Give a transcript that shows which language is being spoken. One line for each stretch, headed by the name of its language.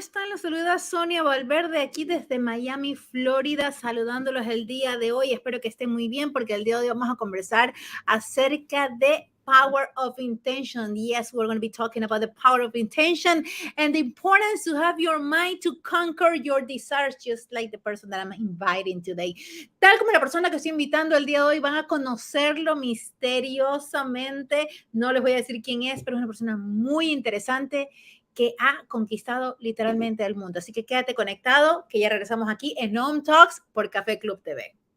Spanish: Los saluda Sonia Valverde aquí desde Miami, Florida, saludándolos el día de hoy. Espero que estén muy bien porque el día de hoy vamos a conversar acerca de
English: power of intention. Yes, we're going to be talking about the power of intention and the importance to have your mind to conquer your desires, just like the person that I'm inviting today.
Spanish: Tal como la persona que estoy invitando el día de hoy, van a conocerlo misteriosamente. No les voy a decir quién es, pero es una persona muy interesante que ha conquistado literalmente el mundo. Así que quédate conectado, que ya regresamos aquí en Home Talks por CaféClub TV.